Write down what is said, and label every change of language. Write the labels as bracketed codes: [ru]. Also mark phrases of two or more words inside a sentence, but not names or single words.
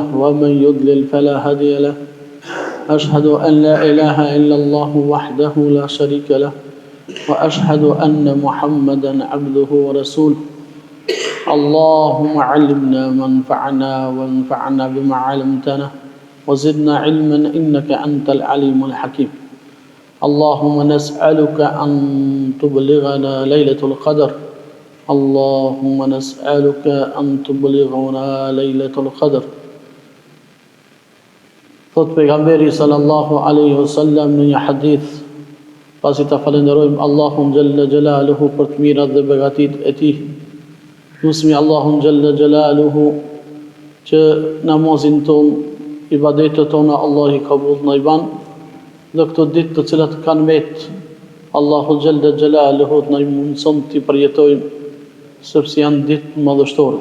[ar] ومن يضلل فلا هادي له أشهد أن لا إله إلا الله وحده لا شريك له وأشهد أن محمدا عبده ورسوله اللهم علمنا ما ينفعنا وانفعنا بما علمتنا وزدنا علما إنك أنت العليم الحكيم اللهم نسألك أن تبلغنا ليلة القدر اللهم نسألك أن تبلغنا ليلة القدر [sq] Thot pejgamberi [ar] صلى الله عليه وسلم [sq] në një hadith, pasi ta falenderojmë Allahun [ar] جل جلاله [sq] për të mirat dhe begatitë e tij. Lusmi Allahun [ar] جل جلاله [sq] që namazin ton, ibadetet tona Allah i kabul në i ban, dhe këto ditë të cilat kanë met, Allahu [ar] جل جلاله [sq] të na mundson të përjetojmë, sepse janë ditë madhështore.